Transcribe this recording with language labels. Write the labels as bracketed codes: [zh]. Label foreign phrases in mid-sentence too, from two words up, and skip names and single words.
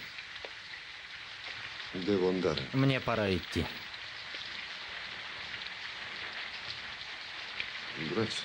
[it] devo andare. [ru] Мне пора идти. [it] Grazie.